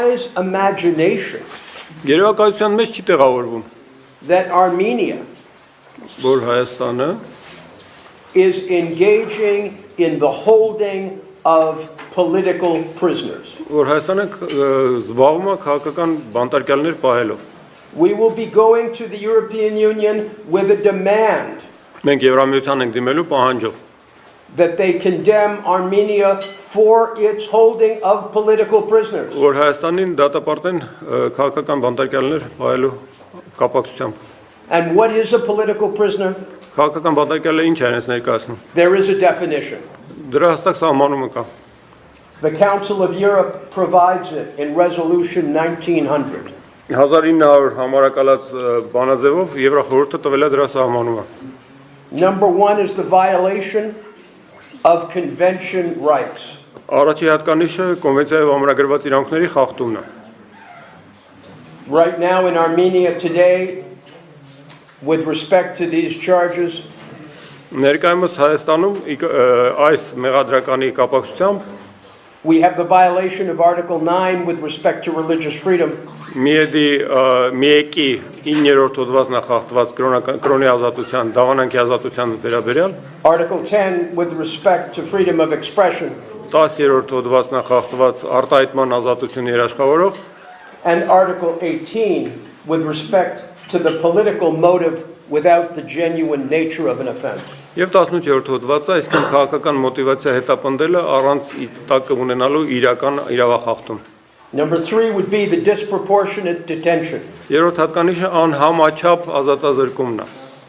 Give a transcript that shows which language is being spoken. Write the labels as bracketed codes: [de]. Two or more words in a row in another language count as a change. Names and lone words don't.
[en] defies imagination [hy] Երևակայության մեջ չի տեղավորվում, [en] that Armenia [hy] որ Հայաստանը [en] is engaging in the holding of political prisoners. [hy] որ Հայաստանը զբաղվում է քաղաքական բանտարկյալներ պահելով։ [en] We will be going to the European Union with a demand [hy] Մենք Եվրամիության ենք դիմելու պահանջով, [en] that they condemn Armenia for its holding of political prisoners. [hy] որ Հայաստանին դատապարտեն քաղաքական բանտարկյալներ պահելու կապակցությամբ։ [en] And what is a political prisoner? [hy] Քաղաքական բանտարկյալը ինչ է այս ներկայացնում։ [en] There is a definition. [hy] Դրա հստակ սահմանումը կա։ [en] The Council of Europe provides it in Resolution 1900. [hy] 1900 համարակալած բանաձևով Եվրախորհուրդը տվել է դրա սահմանումը։ [en] Number 1 is the violation of convention rights. [hy] Առաջի հատկանիշը կոնվենցիայով ամրագրված իրավունքների խախտումն է։ [en] Right now in Armenia today, with respect to these charges, [hy] Ներկայումս Հայաստանում այս մեղադրականի կապակցությամբ [en] we have the violation of Article 9 with respect to religious freedom. [hy] միեկի 9-րդ հոդվածն է խախտված կրոնի ազատության, դավանանքի ազատության վերաբերյալ, [en] Article 10 with respect to freedom of expression. [hy] 10-րդ հոդվածն է խախտված արտահայտման ազատությունը երաշխավորող, [en] And Article 18 with respect to the political motive without the genuine nature of an offense. [hy] Եվ 18-րդ հոդվածը, այսինքն քաղաքական մոտիվացիա հետապնդելը առանց տակը ունենալու իրական իրավախախտում։ [en] Number 3 would be the disproportionate detention. [hy] Երրորդ հատկանիշը անհամաչափ ազատազրկումն է։